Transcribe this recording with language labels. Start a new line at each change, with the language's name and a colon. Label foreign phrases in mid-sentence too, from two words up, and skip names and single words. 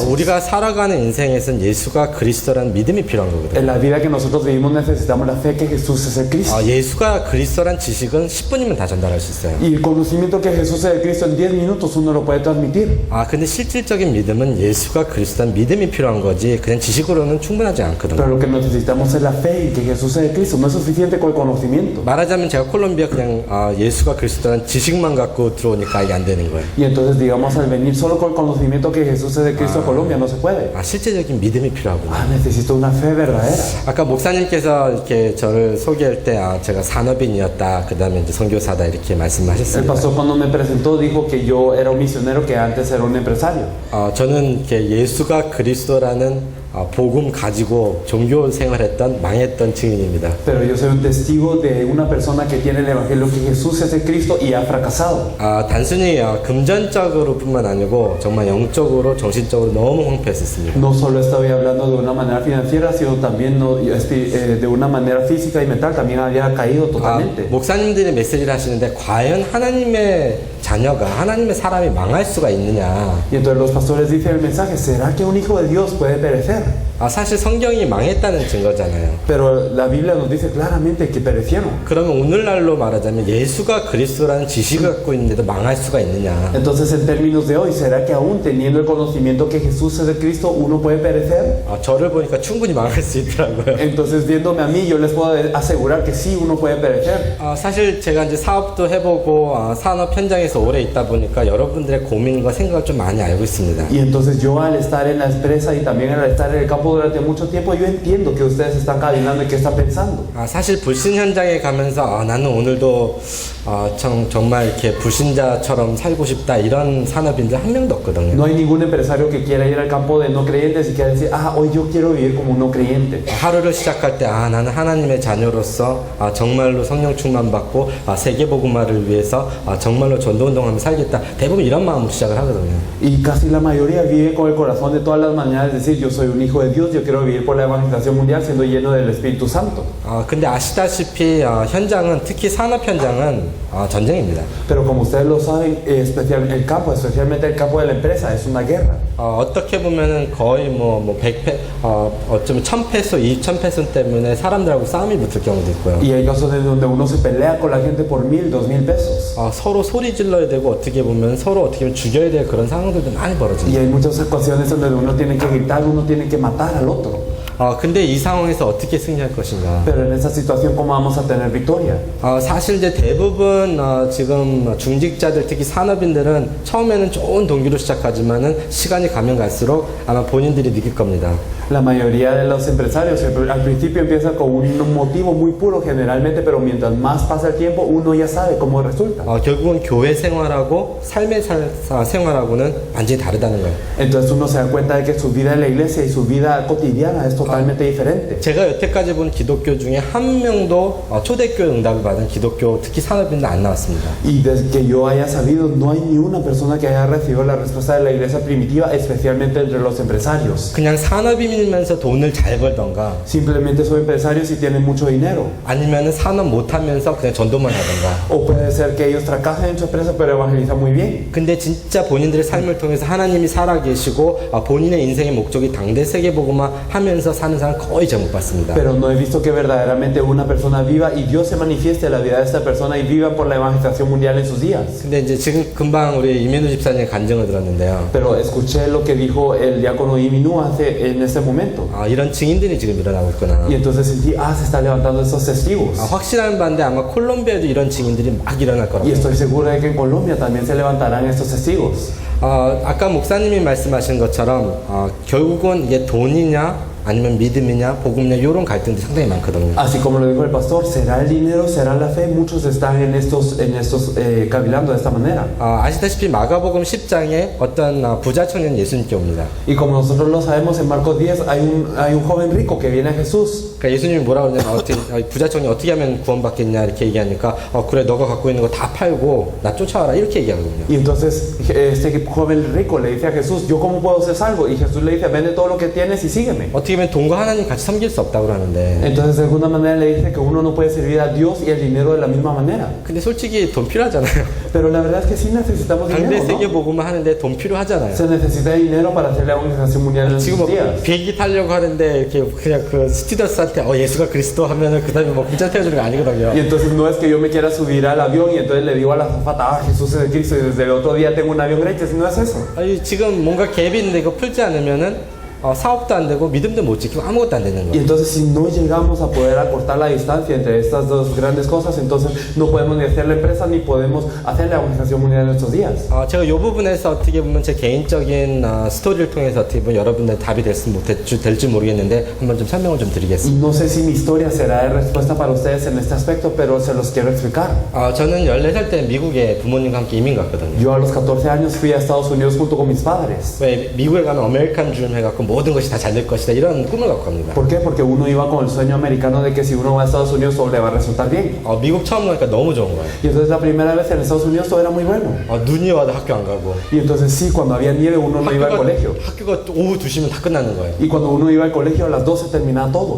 Korean: 우리가 살아가는 인생에서는 예수가 그리스도라는 믿음이 필요한 거거든요.
Spanish: En la vida que nosotros vivimos necesitamos la fe que Jesús es el Cristo.
Korean: 예수가 그리스도란 지식은 10분이면 다 전달할 수 있어요.
Spanish: Y el conocimiento que Jesús es el Cristo en 10 minutos uno lo puede transmitir.
Korean: 근데 실질적인 믿음은 예수가 그리스도란 믿음이 필요한 거지 그냥 지식으로는 충분하지 않거든요.
Spanish: Pero lo que necesitamos es la fe y que Jesús es el Cristo. No es suficiente con el conocimiento.
Korean: 말하자면 제가 콜롬비아 그냥 예수가 그리스도란 지식만 갖고 들어오니까 이게 안 되는 거예요.
Spanish: Y entonces digamos al venir solo con el conocimiento que Jesús es el Cristo a Colombia no se puede.
Korean: 실제적인 믿음이 필요하구나.
Spanish: Necesito una fe verdadera.
Korean: 아까 목사님께서 이렇게 저를 소개할 때 제가 산업인이었다, 그 다음에 이제 선교사다 이렇게
Spanish: El
Korean: 말씀하셨습니다.
Spanish: pastor cuando me presentó dijo que yo era un misionero que antes era un empresario.
Korean: 저는 이렇게 예수가 그리스도라는 복음 가지고 종교 생활했던 망했던 증인입니다.
Spanish: Pero yo soy un testigo de una persona que tiene el Evangelio que Jesús es el Cristo y ha fracasado.
Korean: 단순히 금전적으로뿐만 아니고 정말 영적으로 정신적으로 너무 황폐했었습니다.
Spanish: No solo estoy hablando de una manera financiera, sino también de una manera física y mental. También había caído totalmente.
Korean: 목사님들이 메시지를 하시는데 과연 하나님의 자녀가 하나님의 사람이 망할 수가 있느냐?
Spanish: Y entonces los pastores dicen el mensaje: ¿será que un hijo de Dios puede perecer?
Korean: 사실 성경이 망했다는 증거잖아요.
Spanish: Pero la Biblia nos dice claramente que perecieron.
Korean: 그러면 오늘날로 말하자면 예수가 그리스도라는 지식을 갖고 있는데도 망할 수가 있느냐?
Spanish: Entonces, en términos de hoy, ¿será que aún teniendo el conocimiento que Jesús es el Cristo, uno puede perecer?
Korean: 저를 보니까 충분히 망할 수 있더라고요.
Spanish: Entonces, viéndome a mí, yo les puedo asegurar que sí, uno puede perecer.
Korean: 사실 제가 이제 사업도 해보고 산업 현장에서 오래 있다 보니까 여러분들의 고민과 생각을 좀 많이 알고 있습니다.
Spanish: Y entonces yo al estar en la empresa y también al estar en el campo durante mucho tiempo, yo entiendo que ustedes están cavilando y qué están pensando.
Korean: 사실 불신 현장에 가면서 나는 오늘도 정말 이렇게 불신자처럼 살고 싶다 이런 산업인들 한 명도 없거든요.
Spanish: No hay ningún empresario que quiera ir al campo de no creyentes y quiera decir, hoy yo quiero vivir como un no creyente.
Korean: 하루를 시작할 때 나는 하나님의 자녀로서 정말로 성령 충만 받고 세계복음화를 위해서 정말로 전도운동하며 살겠다. 대부분 이런 마음으로 시작을 하거든요.
Spanish: Y casi la mayoría vive con el corazón de todas las mañanas decir, yo soy un hijo de Dios, yo quiero vivir por la evangelización mundial siendo lleno del Espíritu Santo.
Korean: 근데 아시다시피 현장은 특히 산업 현장은 전쟁입니다.
Spanish: Pero como ustedes lo saben, especialmente el campo de la empresa, es una guerra.
Korean: 어떻게 보면은 거의 100페, 어쩌면 1000페소, 2000페소 때문에 사람들하고 싸움이 붙을 경우도 있고요.
Spanish: Y hay casos en donde uno se pelea con la gente por 1000, 2000 pesos.
Korean: 서로 소리 질러야 되고 어떻게 보면 서로 어떻게 보면 죽여야 될 그런 상황들도 많이
Spanish: Y
Korean: 벌어집니다.
Spanish: hay muchas ocasiones en donde uno tiene que gritar, uno tiene que matar al otro.
Korean: 근데 이 상황에서 어떻게 승리할 것인가?
Spanish: Pero en esa situación, ¿cómo vamos a tener victoria?
Korean: 사실 이제 대부분 지금 중직자들 특히 산업인들은 처음에는 좋은 동기로 시작하지만은 시간이 가면 갈수록 아마 본인들이 느낄 겁니다.
Spanish: La mayoría de los empresarios al principio empiezan con un motivo muy puro generalmente, pero mientras más pasa el tiempo uno ya sabe cómo resulta.
Korean: 결국은 교회 생활하고 삶의 생활하고는 완전히 다르다는 거예요.
Spanish: Entonces uno se da cuenta de que su vida en la iglesia y su vida cotidiana es totalmente diferente.
Korean: 제가 여태까지 본 기독교 중에 한 명도 초대교회 응답을 받은 기독교 특히 산업인들 안 나왔습니다.
Spanish: Y desde que yo haya sabido, no hay ni una persona que haya recibido la respuesta de la iglesia primitiva, especialmente entre los empresarios.
Korean: 그냥 산업인이면서 돈을 잘 벌던가
Spanish: Simplemente son empresarios y tienen mucho dinero.
Korean: 아니면은 산업 못하면서 그냥 전도만 하던가.
Spanish: O puede ser que ellos fracasen en su empresa, pero evangelizan muy bien.
Korean: 근데 진짜 본인들의 삶을 통해서 하나님이 살아계시고 본인의 인생의 목적이 당대 세계복음화 하면서 사는 사람 거의 잘 못 봤습니다.
Spanish: Pero no he visto que verdaderamente una persona viva y Dios se manifieste en la vida de esta persona y vivan por la evangelización mundial en sus días.
Korean: 근데 이제 지금 금방 우리 이민우 집사님의 간증을 들었는데요.
Spanish: Pero escuché lo que dijo el diácono Iminu en ese momento.
Korean: 이런 증인들이 지금 일어나고 있구나.
Spanish: Y entonces sentí, se están levantando esos testigos.
Korean: 확실한 바인데 아마 콜롬비아도 이런 증인들이 막 일어날 거라고.
Spanish: Y estoy seguro de que en Colombia también se levantarán estos testigos.
Korean: 아까 목사님이 말씀하신 것처럼 결국은 이게 돈이냐 아니면 믿음이냐 복음이냐 이런 갈등들이 상당히 많거든요.
Spanish: Así como lo dijo el pastor, ¿será el dinero? ¿Será la fe? Muchos están en estos cavilando de esta manera.
Korean: 아시다시피 마가복음 10장에 어떤 부자 청년 예수님께 옵니다.
Spanish: Y como nosotros lo sabemos, en Marcos 10 hay un joven rico que viene a Jesús.
Korean: 그러니까 예수님이 뭐라고 그러냐면 부자 청년이 어떻게 하면 구원받겠냐 이렇게 얘기하니까 그래 너가 갖고 있는 거 다 팔고 나 쫓아와라 이렇게 얘기하거든요.
Spanish: Y entonces este joven rico le dice a Jesús, ¿yo cómo puedo ser salvo? Y Jesús le dice, vende todo lo que tienes y sígueme.
Korean: 어떻게 보면 돈과 하나님 같이 섬길 수 없다고 하는데
Spanish: Entonces de alguna manera le dice que uno no puede servir a Dios y el dinero de la misma manera.
Korean: 근데 솔직히 돈 필요하잖아요.
Spanish: Pero la verdad es que sí necesitamos
Korean: 당대
Spanish: dinero,
Korean: 세계
Spanish: ¿no?
Korean: 복음을 하는데 돈 필요하잖아요.
Spanish: Se necesita dinero para hacer la evangelización mundial en
Korean: 지금
Spanish: sus días.
Korean: 비행기 타려고 하는데 이렇게 그냥 그 스튜어디스한테 예수가 그리스도 하면은 그 다음에 문자 태워주는 거 아니거든요.
Spanish: Y entonces no es que yo me quiera subir al avión y entonces le digo a la azafata, Jesús es el Cristo y desde el otro día tengo un avión gratis, no es eso.
Korean: 지금 뭔가 갭이 있는데 이거 풀지 않으면은 사업도 안 되고 믿음도 못 지키고 아무것도 안 되는
Spanish: Y
Korean: 거예요.
Spanish: entonces si no llegamos a poder acortar la distancia entre estas dos grandes cosas, entonces no podemos ni hacer la empresa ni podemos hacer la evangelización mundial en nuestros días.
Korean: 제가 이 부분에서 어떻게 보면 제 개인적인 스토리를 통해서 어떻게 보면 여러분들 답이 될지 모르겠는데 한번 좀 설명을 좀
Spanish: Y
Korean: 드리겠습니다.
Spanish: no sé si mi historia será de respuesta para ustedes en este aspecto, pero se los quiero explicar.
Korean: 저는 14살 때 미국에 부모님과 함께 이민 갔거든요.
Spanish: Yo a los 14 años fui a Estados Unidos junto con mis padres.
Korean: 왜 미국에 가면
English: American dream
Korean: 해갖고 모든 것이 다 잘 될 것이다 이런 꿈을 갖고 갑니다.
Spanish: ¿Por qué? Porque uno iba con el sueño americano de que si uno va a Estados Unidos todo le va a resultar bien.
Korean: 미국 처음 가니까 너무 좋은 거예요.
Spanish: Y entonces la primera vez en Estados Unidos todo era muy bueno.
Korean: 눈이 와도 학교 안 가고
Spanish: Y entonces sí, cuando había nieve uno no iba al colegio.
Korean: 학교가 오후 2시면 다 끝나는 거예요.
Spanish: Y cuando uno iba al colegio a las 12 terminaba todo.